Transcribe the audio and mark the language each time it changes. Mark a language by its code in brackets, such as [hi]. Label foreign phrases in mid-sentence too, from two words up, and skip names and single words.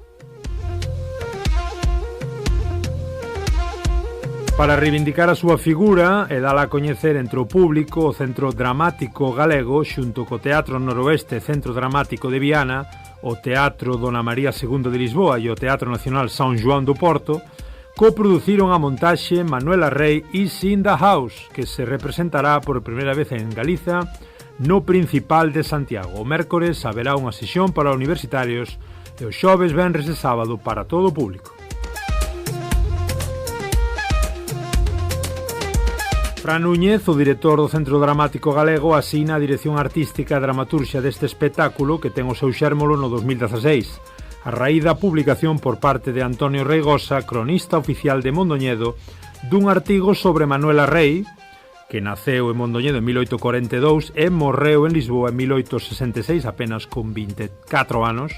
[gl] Para reivindicar a súa figura e dala a coñecer entre o público, o Centro Dramático Galego, xunto co Teatro Noroeste Centro Dramático de Viana, o Teatro Dona María II de Lisboa e o Teatro Nacional São João do Porto, coproduciron a montaxe Manuela Rei is in the House, que se representará por primeira vez en Galiza no Principal de Santiago. O mércores haberá unha sesión para universitarios e os xoves, venres e sábado para todo o público. Fran Núñez, o director do Centro Dramático Galego, asina a dirección artística e dramaturxia deste espectáculo que ten o seu xérmolo no 2016, a raíz da publicación por parte de Antonio Reigosa, cronista oficial de Mondoñedo, dun artigo sobre Manuela Rei, que naceu en Mondoñedo en 1842 e morreu en Lisboa en 1866, apenas con 24 anos.